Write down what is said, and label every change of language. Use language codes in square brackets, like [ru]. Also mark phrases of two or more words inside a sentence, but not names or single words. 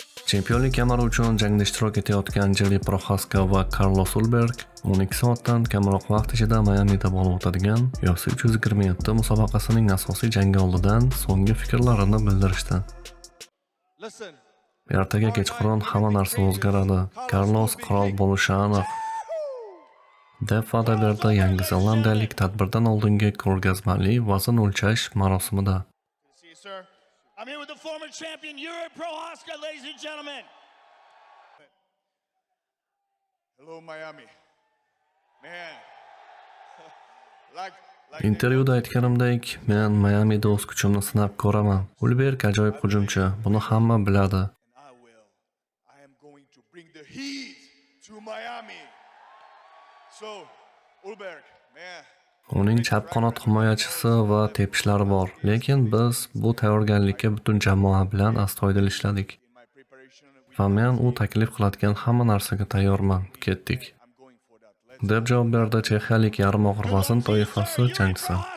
[uz] Chempionlik kamari uchun jangda ishtirok etayotgan Jiri Proxaska va Carlos Ulberg 12 soatdan kamroq vaqt ichida Mayamida bo'lib o'tadigan UFC 327 musobaqasining asosiy jangi oldidan so'nggi fikrlarini bildirishdi. Ertaga kechqurun hamma narsa o'zgaradi. Carlos qirol bo'lishi aniq, deb va'da berdi Yangi Zelandiyalik tadbirdan oldingi ko'rgazmali vazn o'lchash marosimida. [en] I'm here with the former champion, Jiri Prochazka, ladies and gentlemen. Hello, Miami. Man. [uz] Intervyuda aytganimdek, men Mayamida o'z kuchimni sinab ko'raman. Ulberg ajoyib hujumchi, buni hamma biladi. [en] I am going to bring the heat to Miami. So, Ulberg, man. [uz] Uning chap qanot himoyachisi va tepishlari bor, lekin biz bu tayyorgarlikka butun jamoa bilan astoydil ishladik. Va men u taklif qiladigan hamma narsaga tayyorman, ketdik, deb javob berdi chexiyalik yarim og'ir vazn toifasi jangchisi.